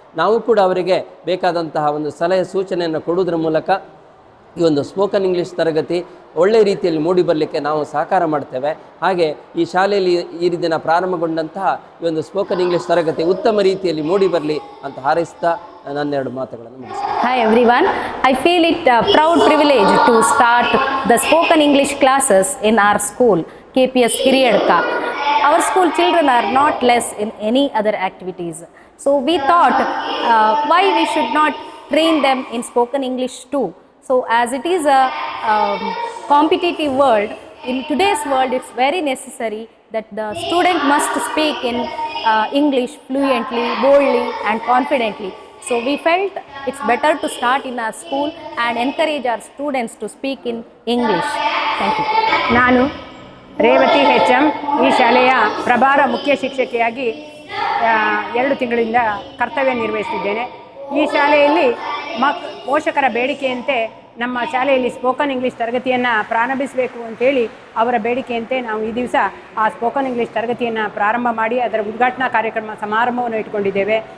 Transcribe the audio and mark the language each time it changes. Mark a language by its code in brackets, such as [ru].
[kn] ನಾವು ಕೂಡ ಅವರಿಗೆ ಬೇಕಾದಂತಹ ಒಂದು ಸಲಹೆ ಸೂಚನೆಯನ್ನು ಕೊಡುವುದರ ಮೂಲಕ ಈ ಒಂದು ಸ್ಪೋಕನ್ ಇಂಗ್ಲೀಷ್ ತರಗತಿ ಒಳ್ಳೆಯ ರೀತಿಯಲ್ಲಿ ಮೂಡಿ ಬರಲಿಕ್ಕೆ ನಾವು ಸಹಕಾರ ಮಾಡ್ತೇವೆ. ಹಾಗೆ ಈ ಶಾಲೆಯಲ್ಲಿ ಈ ದಿನ ಪ್ರಾರಂಭಗೊಂಡಂತಹ ಈ ಒಂದು ಸ್ಪೋಕನ್ ಇಂಗ್ಲೀಷ್ ತರಗತಿ ಉತ್ತಮ ರೀತಿಯಲ್ಲಿ ಮೂಡಿ ಬರಲಿ ಅಂತ ಹಾರೈಸ್ತಾ ನನ್ನೆರಡು ಮಾತುಗಳನ್ನು ಮುಗಿಸ್ತೇನೆ. [en] Hi everyone, I feel it a proud privilege to start the spoken English classes in our school, KPS Hiriyadka. Our school children are not less in any other activities. So we thought why we should not train them in spoken English too. So as it is a competitive world, in today's world it's very necessary that the student must speak in English fluently, boldly and confidently. So we felt it's better to start in our school and encourage our students to speak in English. Thank you. [kn] ನಾನು Revathi HM ಈ ಶಾಲೆಯ ಪ್ರಭಾರ ಮುಖ್ಯ ಶಿಕ್ಷಕಿಯಾಗಿ 2 ತಿಂಗಳಿಂದ ಕರ್ತವ್ಯ ನಿರ್ವಹಿಸುತ್ತಿದ್ದೇನೆ. ಈ ಶಾಲೆಯಲ್ಲಿ ಪೋಷಕರ ಬೇಡಿಕೆಯಂತೆ ನಮ್ಮ ಶಾಲೆಯಲ್ಲಿ ಸ್ಪೋಕನ್ ಇಂಗ್ಲೀಷ್ ತರಗತಿಯನ್ನು ಪ್ರಾರಂಭಿಸಬೇಕು ಅಂತೇಳಿ ಅವರ ಬೇಡಿಕೆಯಂತೆ ನಾವು ಈ ದಿವಸ ಆ ಸ್ಪೋಕನ್ ಇಂಗ್ಲೀಷ್ ತರಗತಿಯನ್ನು ಪ್ರಾರಂಭ ಮಾಡಿ ಅದರ ಉದ್ಘಾಟನಾ ಸಮಾರಂಭವನ್ನು ಇಟ್ಕೊಂಡಿದ್ದೇವೆ.